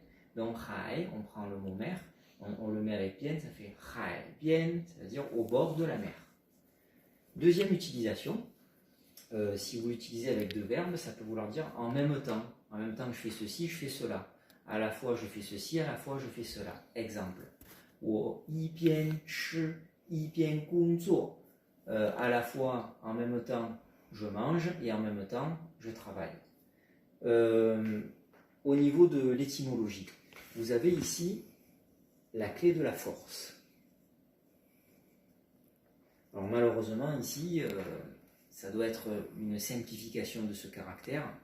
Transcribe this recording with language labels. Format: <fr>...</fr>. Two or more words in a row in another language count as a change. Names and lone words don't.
<fr>Donc hai, on prend le mot mer, on le met avec bien, ça fait hai bien, ça veut dire au bord de la mer. Deuxième utilisation, si vous l'utilisez avec deux verbes, ça peut vouloir dire en même temps. En même temps que je fais ceci, je fais cela. À la fois je fais ceci, à la fois je fais cela. Exemple.</fr> <zh>我一边吃一边工作.</zh> <fr>À la fois, en même temps, je mange et en même temps, je travaille. Au niveau de l'étymologie, vous avez ici la clé de la force. Alors malheureusement, ici, ça doit être une simplification de ce caractère.</fr>